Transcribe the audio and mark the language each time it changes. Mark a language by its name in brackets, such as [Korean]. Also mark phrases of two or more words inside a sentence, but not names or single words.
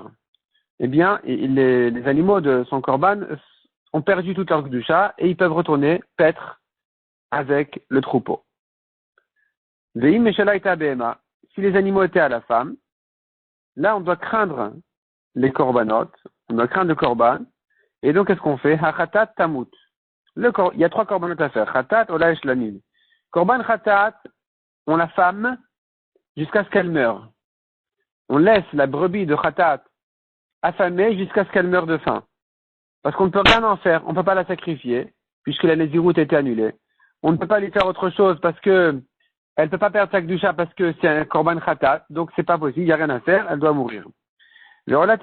[French] Eh bien, les animaux de son Korban ont perdu toute leur Kedusha et ils peuvent retourner paître avec le troupeau. [Hebrew] ואם משלה היתה בהמה, [French] si les animaux étaient à la femme, là, on doit craindre les korbanot, on doit craindre le korban, et donc qu'est-ce qu'on fait? [Hebrew] החטאת תמות. [French] Il y a 3 korbanot à faire. Chatat, ola et shlamim. [Hebrew] קרבן חטאת, [French] on la femme jusqu'à ce qu'elle meure. On laisse la brebis de chatat affamée jusqu'à ce qu'elle meure de faim. Parce qu'on ne peut rien en faire, on ne peut pas la sacrifier, puisque la néziroute a été annulée. On ne peut pas lui faire autre chose parce que elle ne peut pas perdre sa kedusha parce que c'est un [Hebrew] קרבן חטאת, [French] donc c'est pas possible, il n'y a rien à faire, elle doit mourir.